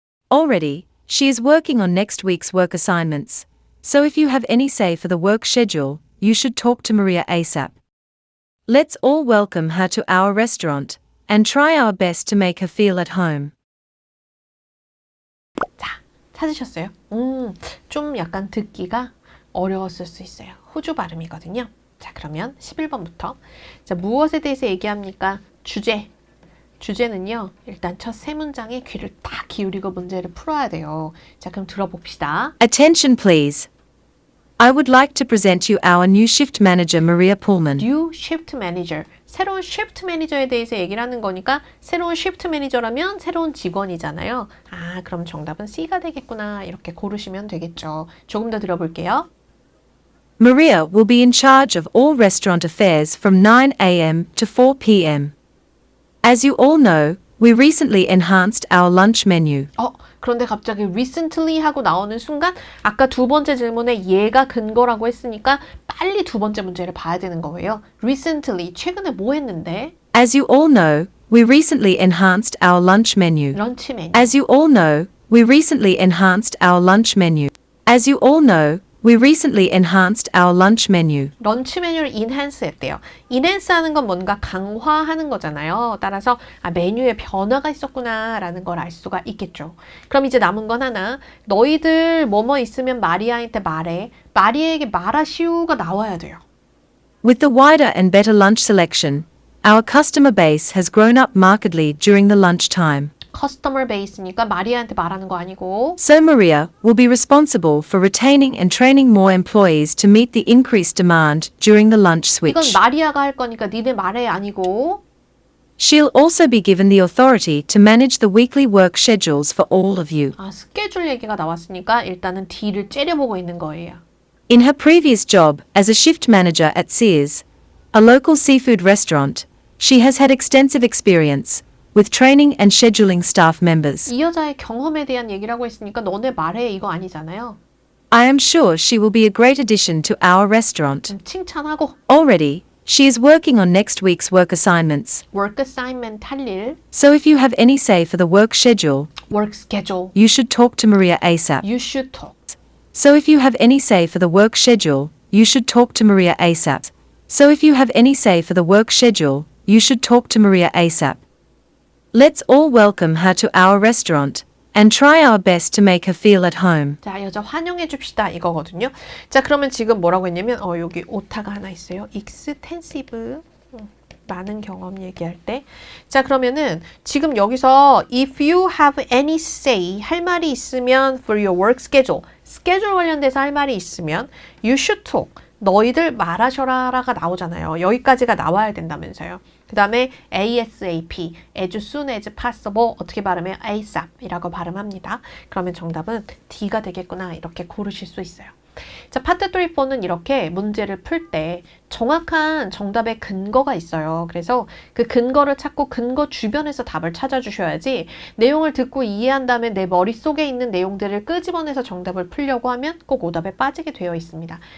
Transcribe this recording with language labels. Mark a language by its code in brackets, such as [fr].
[en] Already, she is working on next week's work assignments, so if you have any say for the work schedule, you should talk to Maria ASAP. Let's all welcome her to our restaurant and try our best to make her feel at home. [ko] 자, 찾으셨어요? 좀 약간 듣기가 어려웠을 수 있어요. 호주 발음이거든요. 자, 그러면 11번부터. 자, 무엇에 대해서 얘기합니까? 주제. 주제는요, 일단 첫 세 문장에 귀를 딱 기울이고 문제를 풀어야 돼요. 자, 그럼 들어봅시다. [en] Attention please. I would like to present you our new shift manager Maria Pullman. New shift manager. [ko] 새로운 shift manager에 대해서 얘기를 하는 거니까 새로운 shift manager라면 새로운 직원이잖아요. 아, 그럼 정답은 C가 되겠구나. 이렇게 고르시면 되겠죠. 조금 더 들어볼게요. [en] Maria will be in charge of all restaurant affairs from 9 a.m. to 4 p.m. As you all know, we recently enhanced our lunch menu. [ko] 그런데 갑자기 recently 하고 나오는 순간 아까 두 번째 질문에 얘가 근거라고 했으니까 빨리 두 번째 문제를 봐야 되는 거예요. recently, 최근에 뭐 했는데? [en] As you all know, we recently enhanced our lunch menu. [ko] 런치 메뉴. [en] As you all know, we recently enhanced our lunch menu. As you all know, we recently enhanced our lunch menu. [ko] 런치 메뉴를 enhance 했대요. enhance 하는 건 뭔가 강화하는 거잖아요. 따라서 메뉴에 변화가 있었구나 라는 걸 알 수가 있겠죠. 그럼 이제 남은 건 하나. 너희들 뭐뭐 있으면 마리아한테 말해. 마리아에게 말하시오가 나와야 돼요. [en] With the wider and better lunch selection, our customer base has grown up markedly during the lunch time. [ko] 커스터머 베이스니까 마리아한테 말하는 거 아니고 [en] So Maria will be responsible for retaining and training more employees to meet the increased demand during the lunch [ko] 이건 [en] switch. [ko] 마리아가 할 거니까 니네 말해 아니고 [en] She'll also be given the authority to manage the weekly work schedules for all of you. [ko] 스케줄 얘기가 나왔으니까 일단은 D를 째려보고 있는 거예요. [en] In her previous job as a shift manager at Sears, a local seafood restaurant, she has had extensive experience with training and scheduling staff members. [ko] 이 여자의 경험에 대한 얘기라고 했으니까 너네 말해 이거 아니잖아요. [en] I am sure she will be a great addition to our restaurant. [ko] 칭찬하고 [en] Already, she is working on next week's work assignments. [ko] work assignment 할 일, [en] So if you have any say for the work schedule, work schedule, you should talk to Maria ASAP. you should talk. So if you have any say for the work schedule, you should talk to Maria ASAP. So if you have any say for the work schedule, you should talk to Maria ASAP. Let's all welcome her to our restaurant and try our best to make her feel at home. [ko] 자, 여자 환영해 줍시다 이거거든요. 자, 그러면 지금 뭐라고 했냐면 여기 오타가 하나 있어요. extensive. 많은 경험 얘기할 때. 자, 그러면은 지금 여기서 [en] if you have any say [ko] 할 말이 있으면 [en] for your work schedule. [ko] 스케줄 관련돼서 할 말이 있으면 [en] you should talk. [ko] 너희들 말하셔라가 나오잖아요. 여기까지가 나와야 된다면서요. 그 다음에 ASAP, [en] as soon as possible [ko] 어떻게 발음해요? ASAP이라고 발음합니다. 그러면 정답은 D가 되겠구나 이렇게 고르실 수 있어요. 자, 파트 3, 4는 이렇게 문제를 풀 때 정확한 정답의 근거가 있어요. 그래서 그 근거를 찾고 근거 주변에서 답을 찾아주셔야지 내용을 듣고 이해한 다음에 내 머릿속에 있는 내용들을 끄집어내서 정답을 풀려고 하면 꼭 오답에 빠지게 되어 있습니다.